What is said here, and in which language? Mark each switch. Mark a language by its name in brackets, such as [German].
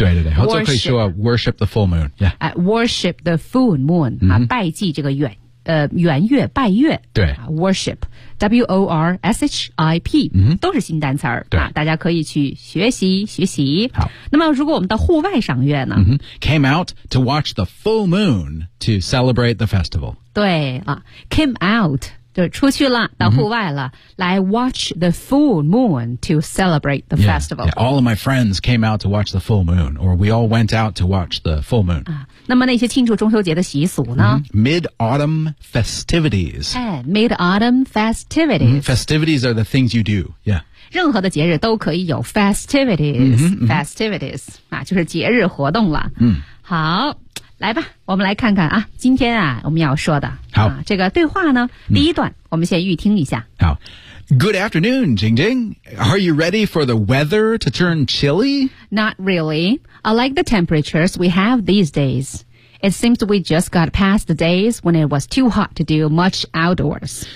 [English] Yeah. 对对对。Worship, [Chinese] 或者可以说 [English] worship the full moon. Yeah. [Chinese] 哎 , [English] worship the full moon,、 [Chinese] mm-hmm. 啊拜祭这个圆月拜月对、 [English] 啊、worship W-O-R-S-H-I-P、嗯、 [Chinese] 都是新单词儿、啊、大家可以去学习学习好那么如果我们到户外赏月呢、 [English] 嗯、came out to watch the full moon to celebrate the festival 对、啊、came out [Chinese] 就出去了到户外了、 [English] 嗯、来 watch the full moon to celebrate the festival yeah, yeah, all of my friends came out to watch the full moon or we all went out to watch the full moon、 [Chinese] 啊那么那些庆祝中秋节的习俗呢、 [English] mm-hmm. Mid-autumn festivities、哎、Mid-autumn festivities、mm-hmm. Festivities are the things you do、yeah. [Chinese] 任何的节日都可以有 festivities mm-hmm, mm-hmm. Festivities、啊、就是节日活动了、 mm-hmm. 好来吧我们来看看啊今天啊我们要说的好、啊、这个对话呢第一段、mm-hmm. 我们先预听一下 [English] 好 Good afternoon, Jing Jing Are you ready for the weather to turn chilly? Not reallyI like the temperatures we have these days. It seems we just got past the days when it was too hot to do much outdoors.